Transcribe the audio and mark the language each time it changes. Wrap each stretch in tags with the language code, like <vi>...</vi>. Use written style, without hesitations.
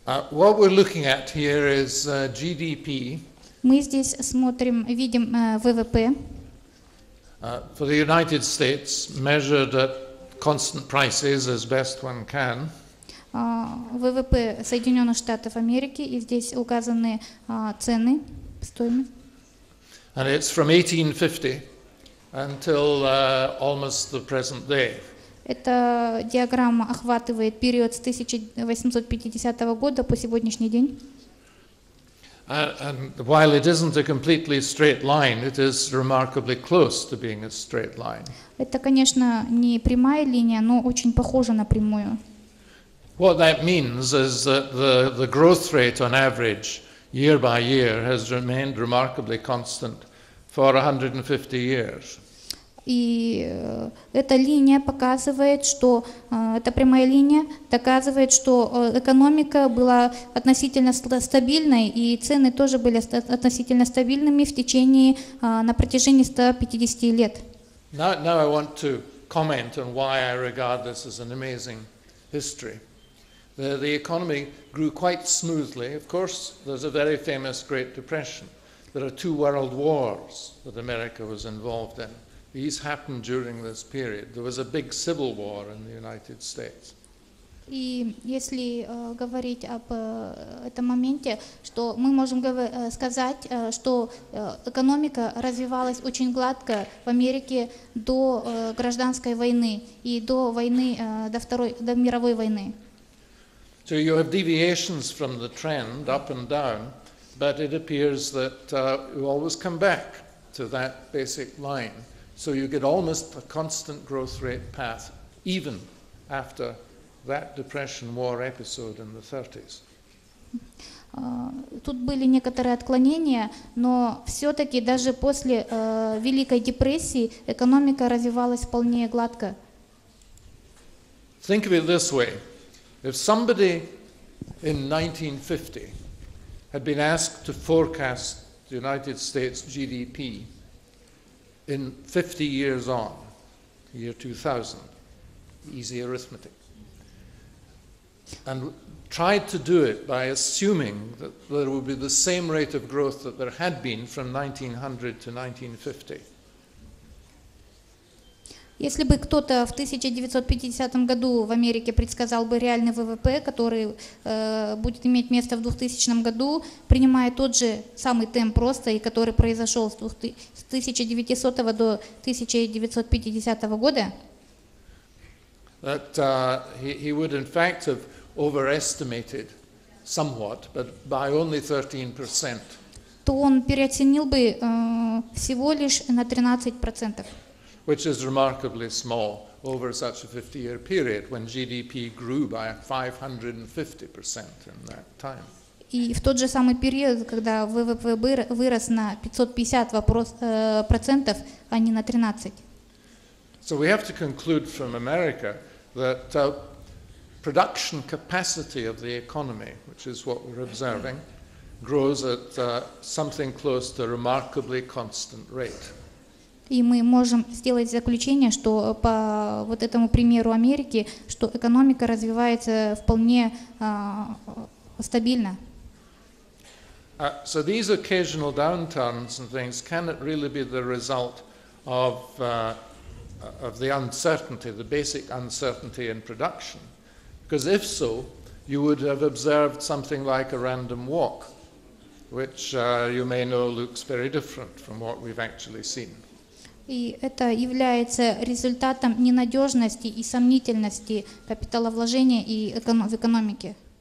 <en>What we're looking at here is GDP.</en> <ru>Мы здесь видим ВВП.</ru> <en>For the United States, measured at constant prices as best one can.</en> <ru>ВВП Соединенных Штатов Америки, и здесь указаны цены, стоимость.</ru> <en>And it's from 1850 until almost the present day.</en> <ru>Эта диаграмма охватывает период с 1850 года по сегодняшний день.</ru> <en>And while it isn't a completely straight line, it is remarkably close to being a straight line.</en> <ru>Это, конечно, не прямая линия, но очень похожа на прямую.</ru> <en>What that means is that the growth rate on average, year by year, has remained remarkably constant for 150 years.</en> <ru>И эта линия показывает, что эта прямая линия доказывает, что экономика была относительно стабильной, и цены тоже были относительно стабильными в течение на протяжении 150 лет.</ru> <en>Now I want to comment on why I regard this as an amazing history. The economy grew quite smoothly. Of course, there's a very famous Great Depression. There are 2 world wars that America was involved in. These happened during this period. There was a big civil war in the United States.</en> <ru>И если говорить об этом моменте, что мы можем сказать, что экономика развивалась очень гладко в Америке до гражданской войны и до войны, до мировой войны.</ru> <en>So you have deviations from the trend up and down, but it appears that you always come back to that basic line. So you get almost a constant growth rate path, even after that Depression War episode in the 30s.</en> <ru>Тут были некоторые отклонения, но все-таки даже после Великой депрессии экономика развивалась вполне гладко.</ru> <en>Think of it this way. If somebody in 1950 had been asked to forecast the United States GDP in 50 years on, year 2000, easy arithmetic, and tried to do it by assuming that there would be the same rate of growth that there had been from 1900 to 1950.</en> <ru>Если бы кто-то в 1950 году в Америке предсказал бы реальный ВВП, который будет иметь место в 2000 году, принимая тот же самый темп роста, и который произошел с 1900 до 1950 года,</ru> <en>that he would in fact have overestimated somewhat, but by only 13%.</en> <ru>то он переоценил бы всего лишь на 13%.</ru> <en>Which is remarkably small over such a 50-year period when GDP grew by 550% in that time.</en> <ru>И в тот же самый период, когда ВВП вырос на 550%, а не на 13%.</ru> <en>So we have to conclude from America that production capacity of the economy, which is what we're observing, grows at something close to a remarkably constant rate.</en> <ru>И мы можем сделать заключение, что по вот этому примеру Америки, что экономика развивается вполне стабильно.</ru> <en>So these occasional downturns and things cannot really be the result of the uncertainty, the basic uncertainty in production. Because if so, you would have observed something like a random walk, which you may know looks very different from what we've actually seen.</en> <ru>И это является результатом ненадежности и сомнительности капиталовложения и в экономике.</ru>